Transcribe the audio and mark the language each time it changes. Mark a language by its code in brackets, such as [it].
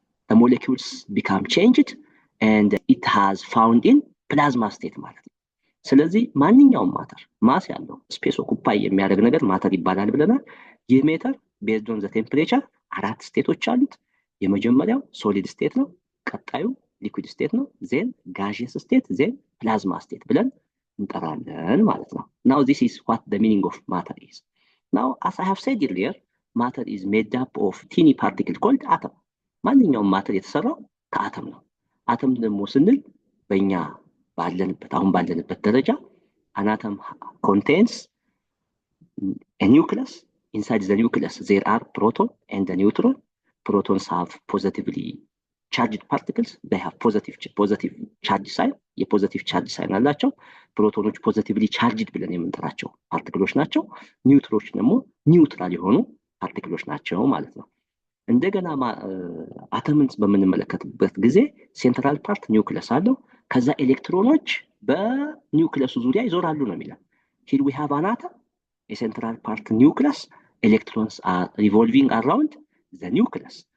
[en] the molecules become changed and it has found in plasma state [am] ማለት ነው። ስለዚህ ማንኛውም ማተር ማስ ያለው ስፔስ ኦኩፓይ የሚያደርግ ነገር ማተር ይባላል ብለናል። ይህ ሜተር [en] based on the temperature [am] አራት ስቴቶች አሉት። የመጀመሪያው ሶሊድ ስቴት ነው፣ ቀጣዩ ሊኩዊድ ስቴት ነው፣ ዜን ጋዥየስ ስቴት፣ ዜን ፕላዝማ ስቴት ብለን እንጠራለን ማለት ነው። [en] now this is what the meaning of matter is. now as I have said earlier matter is made up of teeny particle called atom. [am] ማንኛውም ማተር የተሰራው ከአተም ነው። አተም ደግሞ ስንል በእኛ አሁን ባለንበት ደረጃ [en] an atom contains a nucleus. Inside the nucleus there are proton and a neutron. Protons have positively charged particles. They have positive charge sign. [am] የፖዚቲቭ ቻርጅ ሳይን አላቸው። ፕሮቶኖች ፖዚቲቭሊ ቻርጅድ ብለን የምንጠራቸው ፓርቲክሎች ናቸው። ኒውትሮች ደግሞ ኒውትራል የሆኑ ፓርቲክሎች ናቸው ማለት ነው። እንደገና አተምን በምንመለከትበት ጊዜ ሴንትራል ፓርት ኒውክለስ አለው። ከዛ ኤሌክትሮኖች በኒውክለሱ ዙሪያ ይዞራሉ ነው የሚለው። [en] here we have an atom, a central part nucleus, electrons are revolving around the nucleus.